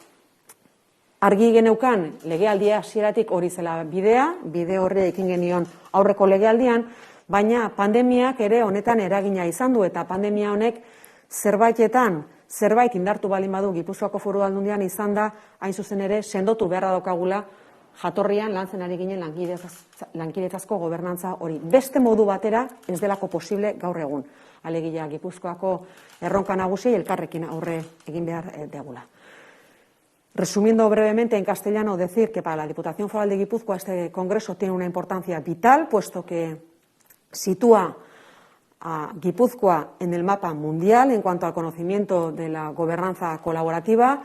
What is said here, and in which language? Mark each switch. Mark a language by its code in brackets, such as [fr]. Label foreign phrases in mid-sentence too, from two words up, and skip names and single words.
[eu] Argi geneukan legealdia hasieratik hori zela bide horre ekin genion aurreko legealdian, baina pandemiak ere honetan eragina izan du eta pandemia honek zerbait indartu balin badu Gipuzkoako Foru Aldundian izan da, hain zuzen ere, sendotu beharra daukagula jatorrian lantzen ari ginen lankidetzazko gobernantza hori. Beste modu batera ez delako posible gaur egun. Alegia Gipuzkoako erronka nagusi elkarrekin aurre egin behar degula. [es] Resumiendo brevemente en castellano, decir que para la Diputación Foral de Guipúzcoa este congreso tiene una importancia vital, puesto que sitúa a Guipúzcoa en el mapa mundial en cuanto al conocimiento de la gobernanza colaborativa.